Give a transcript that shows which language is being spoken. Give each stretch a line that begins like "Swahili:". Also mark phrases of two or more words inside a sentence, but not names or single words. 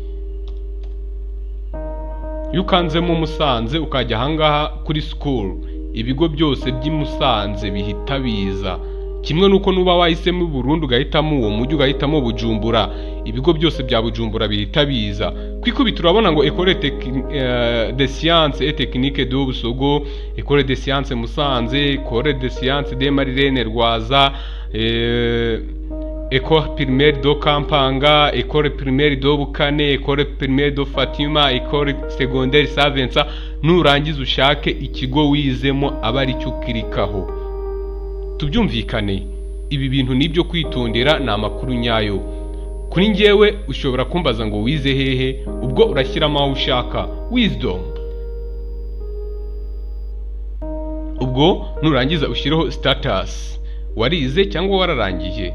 Kinyarwanda: Iyo ukanzemo Musanze ukajya ahangaha kuri school, ibigo byose by'i Musanze bihita biza. Kimwe nuko nuba wahisemo Burundi ugahitamo uwo mujyi, ugahitamo Bujumbura, ibigo byose bya Bujumbura bihita biza. Kwikubita urabona ngo École de Sciences et Techniques de Busogo, École de Sciences Musanze, École de Sciences de Marilene Rwaza, École primaire de Kampanga, École primaire de Bukane, École primaire de Fatima, École secondaire Savensa. Nurangiza ushake ikigo wizemo aba ari cyo kirikaho. Tubyumvikane, ibi bintu nibyo kwitondera, na makuru nyayo. kuri njyewe ushobora kumbaza ngo wize hehe, ubwo urashyiramo aho ushaka wisdom, ubwo nurangiza ushyireho status, warize cyangwa wararangije.